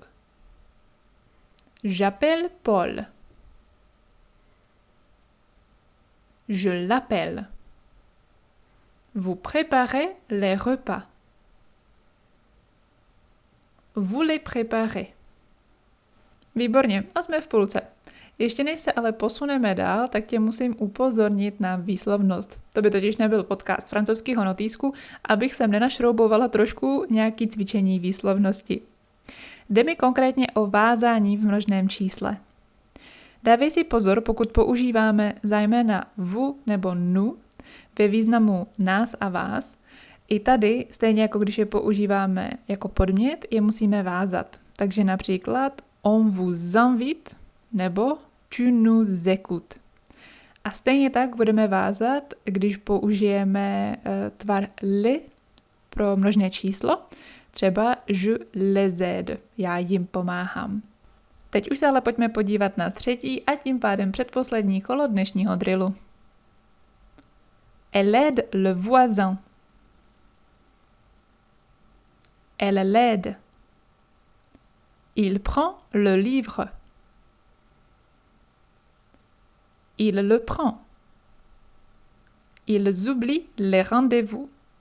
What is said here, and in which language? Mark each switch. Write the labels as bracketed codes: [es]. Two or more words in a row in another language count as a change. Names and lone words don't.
[fr] J'appelle Paul. Je l'appelle. Vous préparez les repas. Vous les préparez. [cs] Výborně, a jsme v půlce. Ještě než se ale posuneme dál, tak tě musím upozornit na výslovnost. To by totiž nebyl podcast francouzského notýsku, abych sem nenašroubovala trošku nějaký cvičení výslovnosti. Jde mi konkrétně o vázání v množném čísle. Dávej si pozor, pokud používáme zejména vous nebo nous ve významu nás a vás. I tady, stejně jako když je používáme jako podmět, je musíme vázat. Takže například [fr] on vous invite [cs] nebo [fr] tu nous écoutes. [cs] A stejně tak budeme vázat, když použijeme tvar li pro množné číslo, třeba [fr] je les aide, [cs] já jim pomáhám. Teď už se ale pojďme podívat na třetí a tím pádem předposlední kolo dnešního drillu. [fr] Elle aide le voisin. Elle l'aide. Il prend le livre. Il le prend. Ils oublient les rendez-vous.